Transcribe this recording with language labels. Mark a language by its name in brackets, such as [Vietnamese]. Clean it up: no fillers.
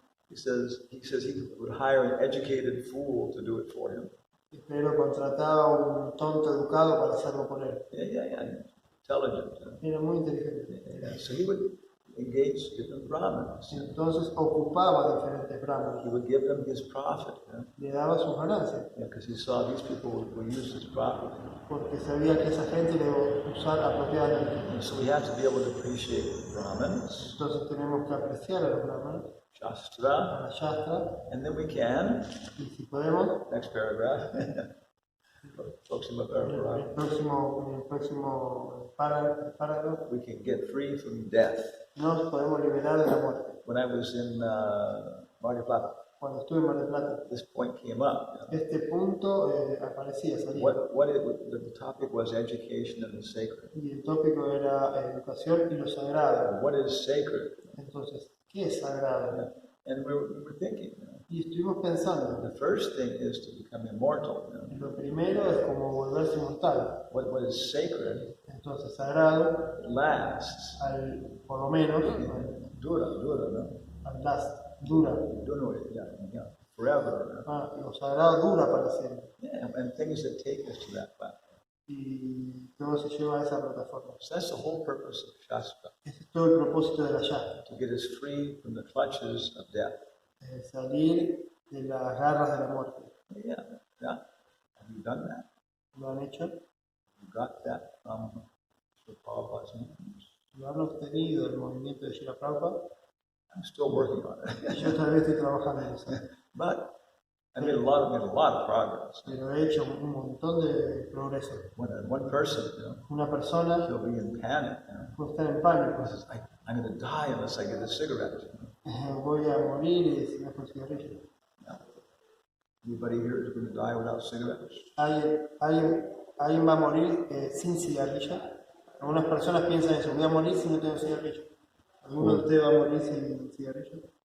[English] He says he would hire an educated fool to do it for him. [Spanish] Pero contrataba a un tonto educado para hacerlo por él. [English] Yeah. Intelligent. [Spanish] Era muy inteligente. [English] Yeah. So he would engage different Brahmins. [Spanish] Entonces ocupaba diferentes brahmanas. [English] He would give them his profit. [Spanish] Le daba sus ganancias. [English] Because he saw these people would use his profit. [Spanish] Porque sabía que esa gente le iba a usar apropiadamente. [English] And so we have to be able to appreciate Brahmins, [Spanish] Entonces tenemos que apreciar a los brahmanas, [English] Shastra, [Spanish] a la Shastra, [English] and then we can, [Spanish] y si podemos, [English] next paragraph, próxima paragraph, [Spanish] el próximo parágrafo, [English] we can get free from death. [Spanish] nos podemos liberar de la muerte. [English] When I was in Mar del Plata, [Spanish] Cuando estuve en Mar del Plata, [English] this point came up. [Spanish] este punto aparecía, salía. [English] The topic was education and the sacred. [Spanish] Y el tópico era educación y lo sagrado. [English] What is sacred? [Spanish] Entonces, ¿qué es sagrado? [English] And we were thinking, [Spanish] Y estuvimos pensando, [English] the first thing is to become immortal. [Spanish] lo primero es como volverse mortal. [English] What is sacred [Spanish] Entonces, sagrado, [English] lasts. [Spanish] por lo menos, Dura, no? dura. [English] Yeah, forever. [Spanish] Lo sagrado dura para siempre. [English] Yeah, and things that take us to that platform. [Spanish] Y todo se lleva a esa plataforma. [English] So that's the whole purpose of Shastra, [Spanish] Ese es todo el propósito de la Shastra. [English] to get us free from the clutches of death. [Spanish] Salir de las garras de la muerte. [English] Yeah. Have you done that? [Spanish] ¿Lo han hecho? [English] You got that from Srila Prabhupada's movements. [Spanish] ¿Lo han obtenido del movimiento de Srila Prabhupada? [English] I'm still working on it. [Spanish] Yo todavía estoy trabajando en eso. [English] But I made a lot of progress. [Spanish] Pero he hecho un montón de progreso. [English] When one person, [Spanish] Una persona [English] he'll be in panic. [Spanish] puede estar en pánico. [English] He says, I'm going to die unless I get a cigarette. [Spanish] Voy a morir si no consigo cigarrillo. [English] Anybody here is going to die without cigarettes? [Spanish] ¿Alguien va a morir sin cigarrillo? Algunas personas piensan eso, voy a morir si no tengo cigarrillo. ¿Alguno de ustedes va a morir sin cigarrillo?